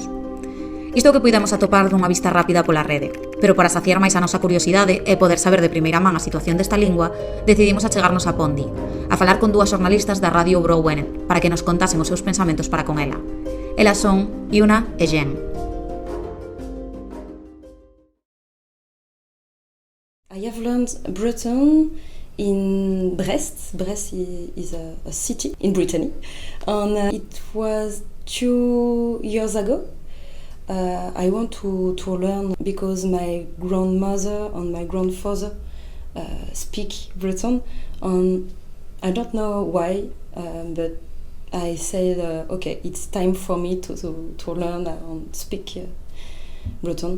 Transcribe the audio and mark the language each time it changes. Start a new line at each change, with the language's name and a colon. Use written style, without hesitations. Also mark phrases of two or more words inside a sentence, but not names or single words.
Galician: Isto é o que puidemos atopar dunha vista rápida pola rede, pero para saciar máis a nosa curiosidade e poder saber de primeira man a situación desta lingua, decidimos achegarnos a Pondi, a falar con dúas xornalistas da Radio Bro Gwened para que nos contasen os seus pensamentos para con ela. Elas son Yuna e Jeanne.
English: I have learned Breton in Brest. Brest is a city in Brittany, and it was 2 years ago. I want to learn because my grandmother and my grandfather speak Breton, and I don't know why, but I said, okay, it's time for me to learn and speak Breton.